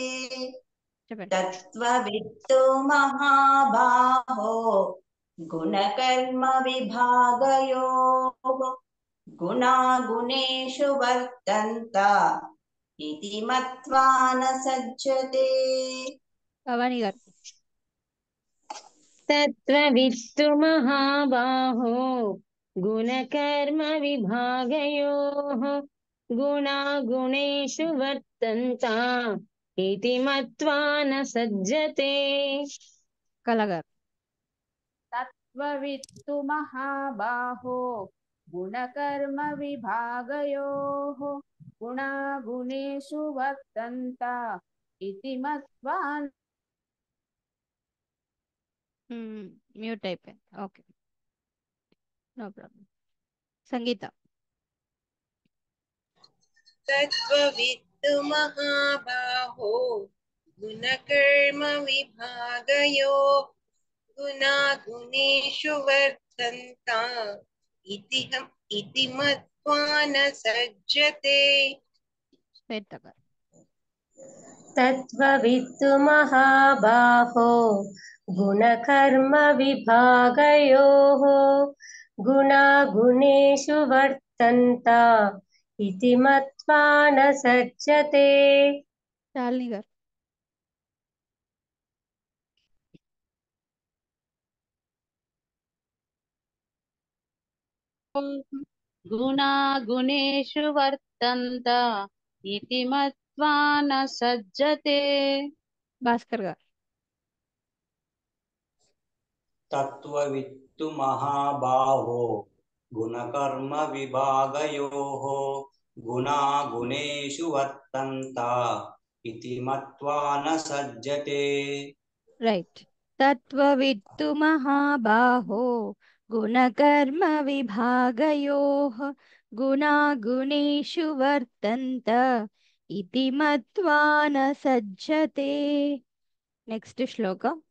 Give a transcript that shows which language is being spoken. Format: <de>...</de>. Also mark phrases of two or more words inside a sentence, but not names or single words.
<te>చెప్పండి</te> <sa>तत्त्ववित्तु महाबाहो गुणकर्म विभागयोः गुणागुणेषु वर्तन्त इति मत्वा न सज्जते</sa> <te>భవానీ గారు</te> <sa>तत्त्ववित्तु महाबाहो गुणकर्म विभागयोः गुणागुणेषु वर्तन्ता इति मत्वा न सज्जते</sa> <te>కళ గారు</te> <sa>तत्त्ववित्तु महाबाहो गुणकर्म विभागयोः गुणागुणेषु वर्तन्त इति मत्वा</sa> <te>మ్యూట్ అయిపోయింది</te> <en>okay no problem</en> <te>సంగీత</te> <sa>तत्त्ववित्तु महाबाहो गुणकर्म विभागयो गुणागुणेषु वर्तन्ता इति मत्वा न सज्जते</sa> <te>శ్వేత గారు</te> <sa>तत्त्ववित्तु महाबाहो गुणकर्म विभागयोः गुणागुणेषु वर्तन्त इति मत्वा न सज्जते</sa> <te>శాలిని గారు</te> <sa>गुणागुणेषु वर्तन्त इति मत्वा न सज्जते</sa> <te>భాస్కర్ గారు</te> <sa>तत्त्ववित्तु महाबाहो गुणकर्म विभागयोः गुणागुणेषु वर्तन्त इति मत्वा न सज्जते రైట్ తత్వవిత్తు మహాబాహో గుణకర్మ విభాగయోః గుణాగుణేషు వర్తంత ఇతి మత్వా న సజ్జతే</sa> <te>నెక్స్ట్ శ్లోకం</te>